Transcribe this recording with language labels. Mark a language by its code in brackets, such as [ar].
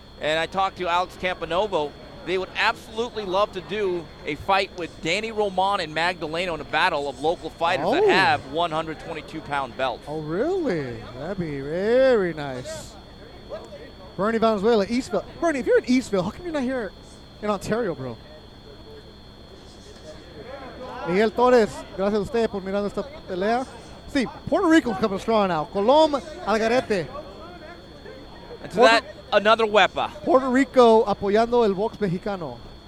[en] And I talked to Alex Campanovo. They would absolutely love to do a fight with Danny Roman and Magdaleno in a battle of local fighters that have 122-pound belts. Oh, really? That'd be very nice. Bernie Valenzuela, Eastville. Bernie, if you're in Eastville, how come you're not here in Ontario, bro? [es] Miguel Torres, gracias a usted por mirando esta pelea. [en] See, Puerto Rico's coming strong now. Colom Algarete. And to that, another weapon. [es] Puerto Rico apoyando el box mexicano.